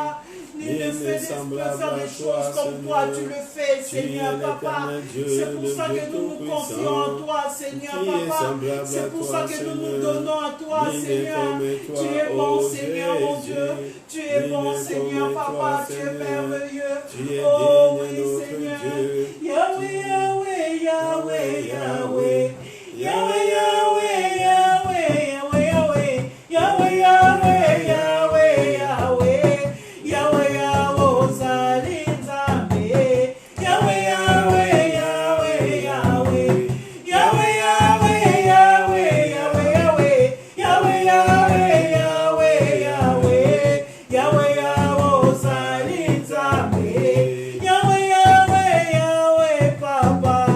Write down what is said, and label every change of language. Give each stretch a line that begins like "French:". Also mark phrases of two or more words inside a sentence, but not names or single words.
French: Nul ne peut faire des choses comme toi, tu le fais, Seigneur Papa. C'est pour ça que nous nous confions en toi, Seigneur Papa. C'est pour ça que nous nous donnons à toi, Seigneur. Tu es bon, Seigneur, mon Dieu. Tu es bon, Seigneur Papa. Tu es merveilleux. Oh oui, Seigneur. Yahweh, Yahweh, Yahweh, Yahweh. Yahweh, Yahweh, Yahweh, Yahweh, Yahweh. Yahweh, Yahweh, Yahweh, Yahweh. Yahweh, Yahweh,
Lingala: Zali, Zambe.
French: Yahweh, Yahweh, Yahweh, Yahweh. Yahweh, Yahweh, Yahweh, Yahweh, Yahweh. Yahweh, Yahweh, Yahweh, Yahweh. Yahweh, Yahweh,
Lingala: Zali, Zambe.
French: Yahweh, Yahweh, Yahweh, Papa.